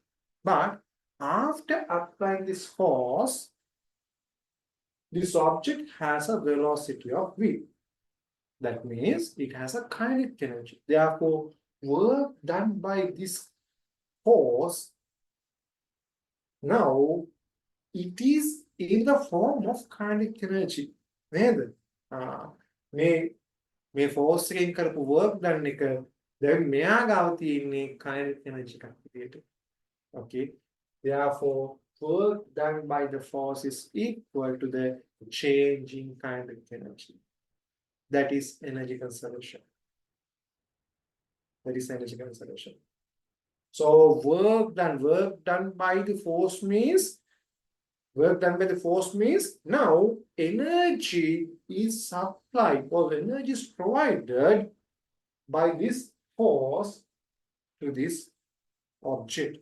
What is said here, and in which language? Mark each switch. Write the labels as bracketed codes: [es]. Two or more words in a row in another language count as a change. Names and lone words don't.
[en] But after applying this force, this object has a velocity of v. That means it has a kinetic energy. Therefore, work done by this force, now it is in the form of kinetic energy. [si] Neda? මේ force එකෙන් කරපු [en] work done [si] එක දැන් මෙයා ගාව තියෙන්නේ [en] kinetic energy [si] එකක් විදියට. [en] Okay. Therefore, work done by the force is equal to the changing kinetic energy. That is energy conservation. That is energy conservation. So work done by the force means now energy is supplied or energy is provided by this force to this object.